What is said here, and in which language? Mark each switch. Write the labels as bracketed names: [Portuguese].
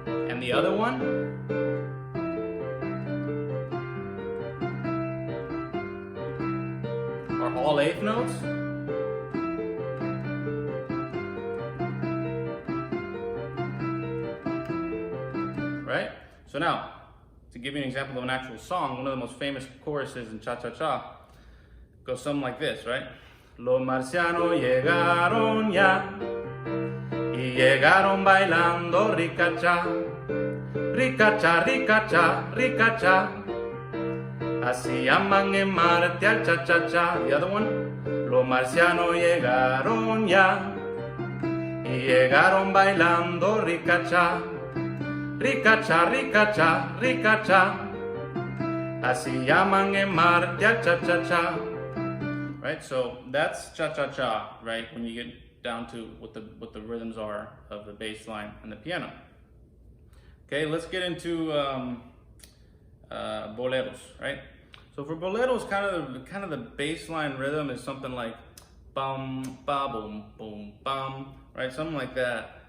[English] And the other one, are all 8th notes. Right? So now, to give you an example of an actual song, one of the most famous choruses in cha-cha-cha goes something like this, right? [Spanish] Los marcianos llegaron ya y llegaron bailando rica-cha, rica-cha, rica-cha, rica-cha. Así llaman en Marte al cha-cha-cha. [English] The other one, [Spanish] los marcianos llegaron ya y llegaron bailando rica-cha. Rica-cha, rica-cha, rica-cha. Así llaman en Marte al cha-cha-cha. [English] Right, so that's cha-cha-cha, right? When you get down to what the rhythms are of the bass line and the piano. Okay, let's get into boleros, right? So for boleros, kind of the bass line rhythm is something like bum, ba, boom, boom, bum, right? Something like that.